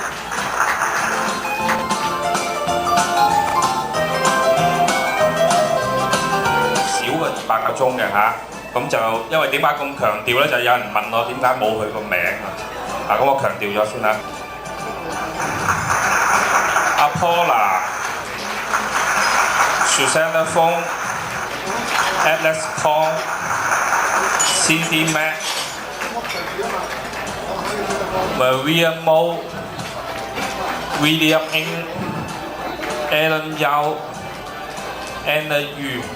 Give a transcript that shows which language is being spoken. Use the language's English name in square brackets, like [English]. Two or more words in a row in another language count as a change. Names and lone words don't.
[Cantonese] 少過200個鐘嘅嚇，咁就因為點解咁強調咧？就有人問我點解冇佢個名啊？咁我強調咗先啦。阿 Paula、Susanna Fong、Atlas Kong、Cindy Mac、Maria Mo、William Ng、Alan Yao、Anna Yu。